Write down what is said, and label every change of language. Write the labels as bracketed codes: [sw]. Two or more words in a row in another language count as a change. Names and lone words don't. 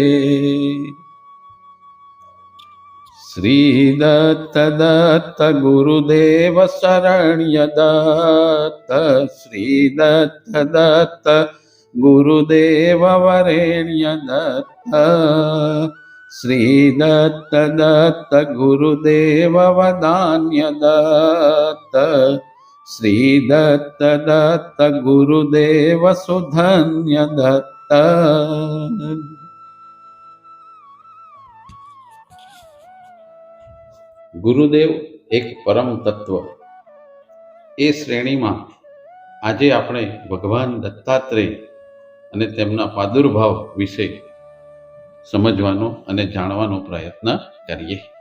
[sa] श्री दत्त दत्त गुरुदेव शरण्य दत्त श्री दत्त दत्त गुरुदेव वरेण्य दत्त श्री दत्त दत्त गुरुदेव वदान्य दत्त श्री दत्त दत्त गुरुदेव सुधन्य दत्त। [gu] ગુરુદેવ એક પરમ તત્વ, એ શ્રેણીમાં આજે આપણે ભગવાન દત્તાત્રેય અને તેમના પ્રાદુર્ભાવ વિશે સમજવાનો અને જાણવાનો પ્રયત્ન કરીએ.